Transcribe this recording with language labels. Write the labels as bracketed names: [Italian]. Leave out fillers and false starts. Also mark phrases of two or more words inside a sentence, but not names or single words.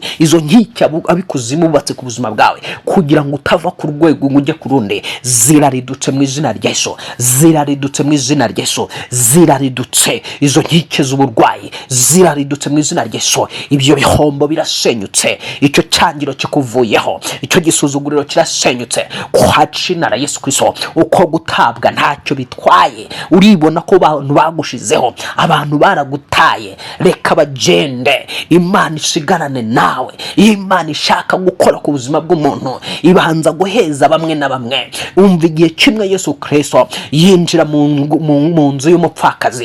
[Kinyarwanda] Izo nkike abikuzimu bubatse ku buzima bwawe kugira ngo utava ku rwego ujye ku rundi, ziraridutse mu izina rya Yesu, ziraridutse mu izina rya Yesu, ziraridutse. Izo nkike z'uburwayi ziraridutse mu izina rya Yesu. Ibyo bihombo birasenyutse, icyo cyangiro kikuvuyeho, icyo gisuzuguriro kirasenyutse [Swahili] kwa jina la Yesu Kristo. [Kinyarwanda] Uko gutabwa ntacyo bitwaye, uribona ko abantu bagushizeho, abantu baragutaye, reka bagende. Imana isigarane nawe. Imana ishaka gukora ku buzima bw'umuntu ibanza guheza bamwe na bamwe. Umva igihe kimwe Yesu Kristo yinjira mu nzu y'umupfakazi.